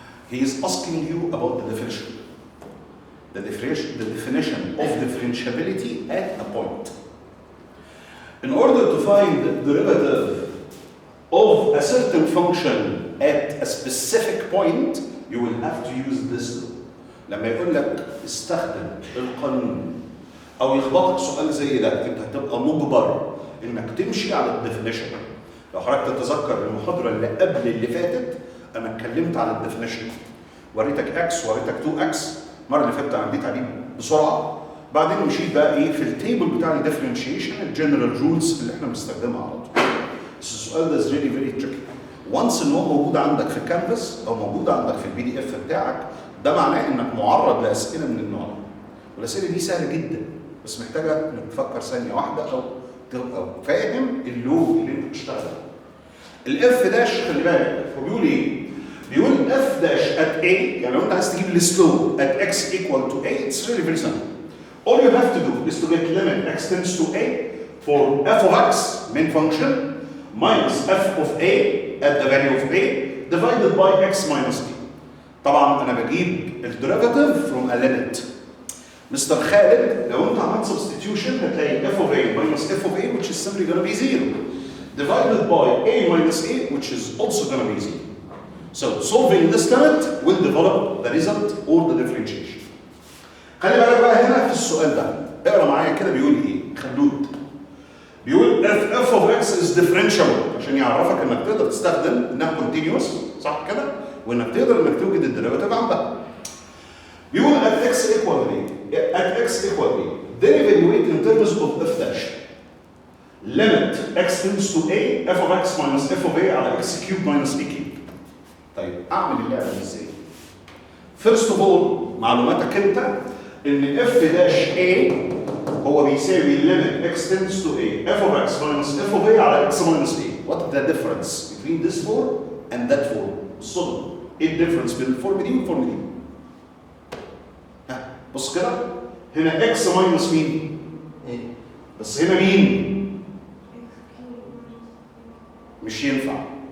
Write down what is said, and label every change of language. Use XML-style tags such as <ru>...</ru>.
<en>He is asking you about the definition. The definition of differentiability at a point. In order to find the derivative of a certain function at a specific point, you will have to use this law.</en> <ar>لما يقول لك استخدم القانون او يخبطك سؤال زي ده انت هتبقى مجبر انك تمشي على الديفينيشن. لو حضرتك تتذكر المحاضره اللي قبل اللي فاتت انا اتكلمت على الديفينيشن، وريتك اكس وريتك 2 اكس. المره اللي فاتت عديت عليه بسرعه، بعدين مشيت بقى ايه في التيبل بتاع الديفرنشيشن الجنرال رولز اللي احنا بنستخدمها على طول. بس السؤال ده فيري فيري تريكي. وانس ان هو موجود عندك في الكانفاس او موجود عندك في البي دي اف بتاعك ده معناه انك معرض لاسئله من النوع ده. والاسئله دي سهله جدا بس محتاجه انك تفكر ثانيه واحده او تبقى فاهم اللوج اللي انت بتشتغل. الاف داش خلي بالك هو بيقول ايه؟ بيقول f dash at a، يعني لو انت عايز تجيب السلوب</ar> <en>at x equal to a it's really very simple. All you have to do is to get limit x tends to a for f of x main function minus f of a at the value of a divided by x minus b.</en> <ar>طبعا انا بجيب الديريفاتيف</ar> <en>from a limit.</en> <ar>مستر خالد لو انت عملت</ar> <en>substitution</en> <ar>هتلاقي</ar> <en>f of a minus f of a which is simply going to be 0 divided by a minus a which is also going to be 0. So solving this limit will develop the result or the differentiation.</en> <ar>خلي بالك بقى هنا في السؤال ده اقرا معايا كده بيقول ايه؟ خلود بيقول</ar> <en>f of x is differentiable</en> <ar>عشان يعرفك انك تقدر تستخدم انها continuous صح كده؟ وانك تقدر انك توجد الديريفاتيف عندها. بيقول</ar> <en>at x equal a at x equal a then evaluate in terms of f dash limit x tends to a f of x minus f of a</en> <ar>على</ar> <en>x cubed minus b cubed.</en> <ar>طيب اعمل اللعبه دي ازاي؟ فيرست اوف اول معلوماتك انت ان اف داش a هو بيساوي ليميت x tends to a f of x minus f of a على x minus a.</ar> <en>What is the difference between this form and that form؟</en> <ar>الصدمه. ايه الديفرنس بين الفورم دي والفورم دي؟ ها بص كده هنا x minus مين؟ بس هنا مين؟ مش ينفع.</ar>